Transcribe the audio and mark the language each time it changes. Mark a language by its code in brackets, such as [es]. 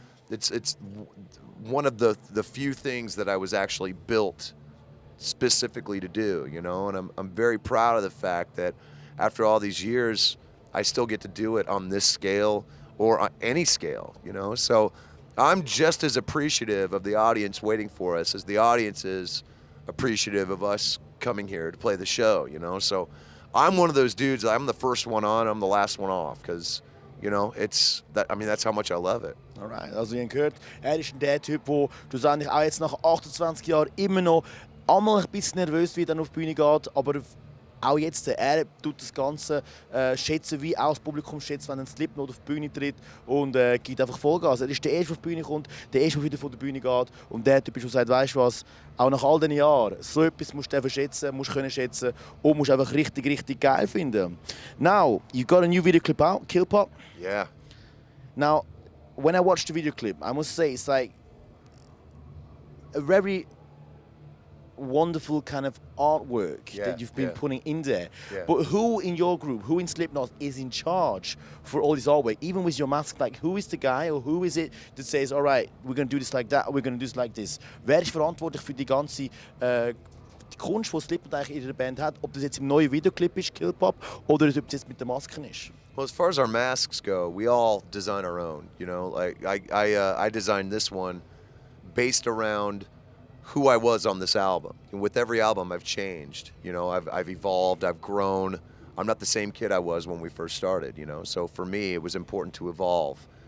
[en] it's one of the few things that I was actually built specifically to do, you know, and I'm very proud of the fact that after all these years, I still get to do it on this scale or on any scale, you know. So I'm just as appreciative of the audience waiting for us as the audience is appreciative of us coming here to play the show, you know. So I'm one of those dudes. I'm the first one on, I'm the last one off, because you know, it's that. I mean, that's how much I love it. [de] Alright, also ihr habt gehört, ist der Typ, der schlussendlich auch jetzt nach 28 Jahren immer noch einmal ein bisschen nervös wird, wenn er auf die Bühne geht, aber auch jetzt, er tut das Ganze schätzen, wie auch das Publikum schätzt, wenn ein Slipknot auf die Bühne tritt und gibt einfach Vollgas. Er ist der Erste, der auf die Bühne kommt, der Erste, der wieder von der Bühne geht und der Typ ist, der sagt, weißt du was, auch nach all diesen Jahren, so etwas musst du einfach schätzen, musst können schätzen und musst einfach richtig, richtig geil finden. [en] Now, you got a new video clip out, Kill Pop. Yeah. Now, when I watched the video clip, I must say it's like a very wonderful kind of artwork that you've been putting in there. Yeah. But who in your group, who in Slipknot is in charge for all this artwork? Even with your mask, like who is the guy or who is it that says, all right, we're going to do this like that, or we're going to do this like this? [de] Wer ist verantwortlich für die ganze die Kunst, die Slipknot eigentlich in ihrer Band hat? Ob das jetzt im neuen Videoclip ist, Kill Pop, oder ob das jetzt mit den Masken ist? [en] Well, as far as our masks go, we all design our own. You know, like I designed this one based around who I was on this album. And with every album, I've changed. You know, I've evolved, I've grown. I'm not the same kid I was when we first started. You know, so for me, it was important to evolve.